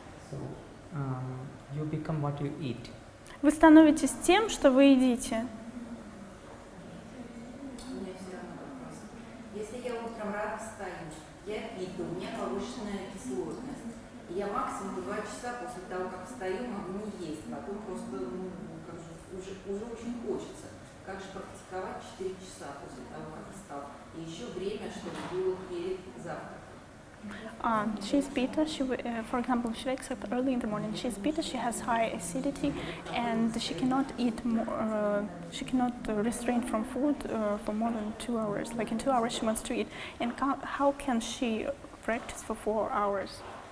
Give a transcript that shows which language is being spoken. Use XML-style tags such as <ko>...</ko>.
<en>So, you become what you eat.</en> <ru>Вы становитесь тем, что вы едите. У меня все равно вопрос. Если я утром рано встаю, я пью, у меня повышенная кислотность. И я максимум 2 часа после того, как встаю, могу не есть. Потом просто уже очень хочется. Как же практиковать 4 часа после того, как встал? И еще время, чтобы было перед завтраком.</ru> <en>She's beta. For example, she wakes up early in the morning. She's beta. She has high acidity, and she cannot eat more. She cannot restrain from food for more than 2 hours. Like in 2 hours, she wants to eat. And how can she practice for 4 hours?</en>